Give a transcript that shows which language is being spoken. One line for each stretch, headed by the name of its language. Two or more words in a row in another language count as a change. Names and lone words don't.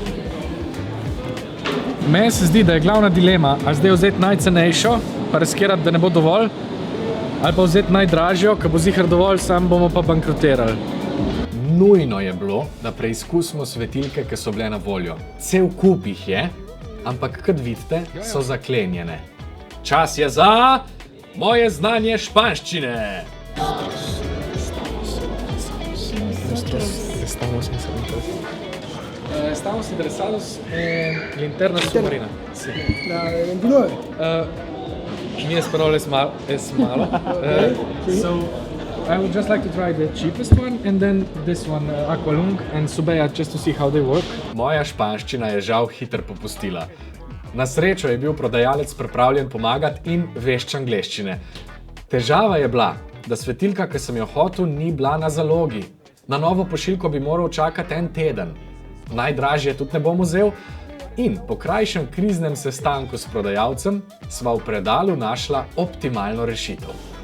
Slovenian: Meni se zdi, da je glavna dilema, ali zdaj vzeti najcenejšo, pa riskirati, da ne bo dovolj, ali pa vzeti najdražjo, ki bo ziher dovolj, sam bomo pa bankrotirali. Nujno je bilo, da preizkusimo svetilke, ki so bile na voljo. Cel kup jih je, ampak kot vidite, so zaklenjene. Čas je za moje znanje španščine.
Spanish: Estamos interesados en linterna submarina. Sí. La de 29. Mi español es malo.
English: So I would just like to try the cheapest one and then this one, Aqualung and Subeja, just to see how they work.
Slovenian: Moja španščina je žal hitro popustila. Na srečo je bil prodajalec pripravljen pomagati in vešč angleščine. Težava je bila, da svetilka, ki sem jo hotel, ni bila na zalogi. Na novo pošiljko bi moral čakati 1 teden. Najdražje tudi ne bom vzel in po krajšem kriznem sestanku s prodajalcem sva v predalu našla optimalno rešitev.